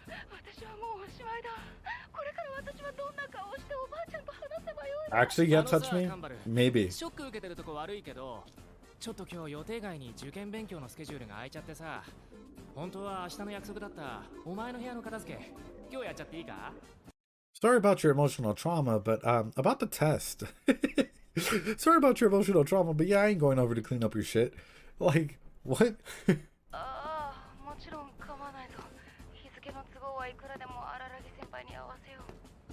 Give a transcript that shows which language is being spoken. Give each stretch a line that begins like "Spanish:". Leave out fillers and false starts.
Japanese: 私はもうおしまいだ。これから私はどんな顔をしておばあちゃんと話せばよい。
English: Actually, yeah, touch me? Maybe.
Japanese: ショック受けてるとこ悪いけど、ちょっと今日予定外に受験勉強のスケジュールが空いちゃってさ。本当は明日の約束だったお前の部屋の片付け、今日やっちゃっていいか？
English: Sorry about your emotional trauma, but about the test. Sorry about your emotional trauma, but yeah, I ain't going over to clean up your shit. Like, what?
Japanese: ああ、もちろん構わないぞ。日付の都合はいくらでも荒木先輩に合わせよう。